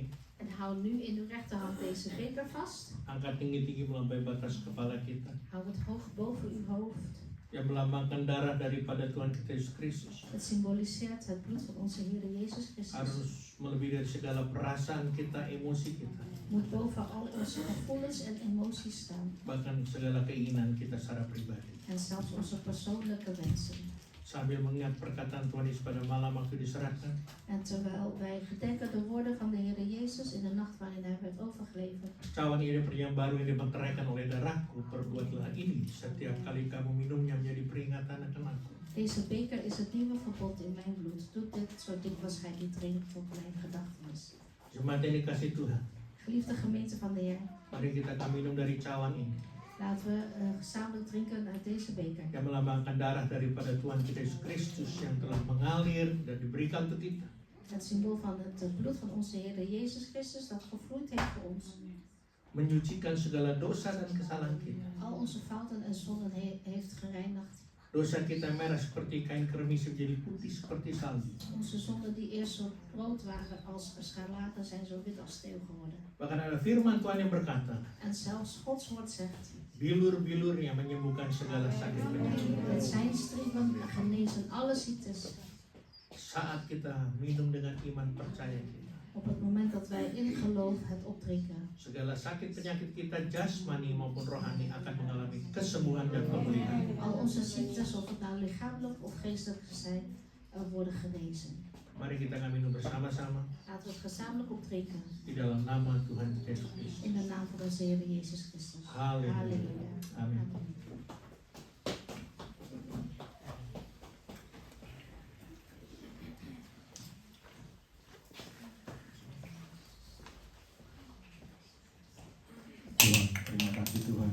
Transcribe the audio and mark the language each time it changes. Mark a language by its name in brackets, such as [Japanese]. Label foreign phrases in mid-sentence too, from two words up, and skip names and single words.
[Dutch] En hou nu in uw rechterhand deze beker vast. [Indonesian] Angkat tinggi-tinggi melampaui batas kepala kita. [Dutch] Hou het hoog boven uw hoofd. [Indonesian] Yang melambangkan darah daripada Tuhan kita Yesus Kristus. [Dutch] Het symboliseert het bloed van onze Heer Jezus Christus. [Indonesian] Harus melebihi dari segala perasaan kita, emosi kita. [Dutch] Moet boven al onze gevoelens en emoties staan. [Indonesian] Bahkan segala keinginan kita secara pribadi. [Dutch] En zelfs onze persoonlijke wensen. [Indonesian] Sambil mengingat perkataan Tuhan Yesus pada malam waktu diserahkan. [Dutch] En terwijl wij gedenken de woorden van de Heer Jezus in de nacht waarin Hij werd overgeleverd. [Indonesian] Cawan ini yang baru yang dimeteraikan oleh darahku. Perbuatlah ini setiap kali kamu minumnya menjadi peringatan akan aku. [Dutch] Deze beker is het nieuwe verbod in mijn bloed. Doe dit zo dikwijls gij die drinkt tot mijn gedachtenis. [Indonesian] Jemaat yang dikasih Tuhan, [Dutch] Geliefde gemeente van de Heer, [Indonesian] mari kita akan minum dari cawan ini [Dutch] laten we gezamenlijk drinken uit deze beker. [Indonesian] yang melambangkan darah daripada Tuhan kita Yesus Kristus yang telah mengalir dan diberikan untuk kita. [Dutch] Het symbool van het bloed van onze Heer Jezus Christus dat gevloeid heeft voor ons. [Indonesian] Menyucikan segala dosa dan kesalahan kita. [Dutch] Al onze fouten en zonden heeft gereinigd. [Indonesian] Dosa kita merah seperti kain kermis menjadi putih seperti salju. [Dutch] Onze zonden die eerst zo rood waren als scharlaken zijn zo wit als sneeuw geworden. [Indonesian] Bahkan ada firman Tuhan yang berkata, [Dutch] En zelfs Gods woord zegt, [Indonesian] bilur-bilur yang menyembuhkan segala sakit penyakit. [Dutch] met zijn striemen genezen alle ziektes. [Indonesian] Saat kita minum dengan iman percaya kita, [Dutch] Op het moment dat wij in geloof het opdrinken, [Indonesian] segala sakit penyakit kita jasmani maupun rohani akan mengalami kesembuhan dan pemulihan. [Dutch] al onze ziektes, of het nou lichamelijk of geestelijk zijn, worden genezen. [Indonesian] Mari kita akan minum bersama-sama [Dutch] Laten we het gezamenlijk opdrinken [Indonesian] di dalam nama Tuhan Yesus Kristus. [Dutch] in de naam van onze Heer Jezus Christus. Halleluja. Halleluja. [Indonesian] Amin. Tuhan, terima kasih Tuhan.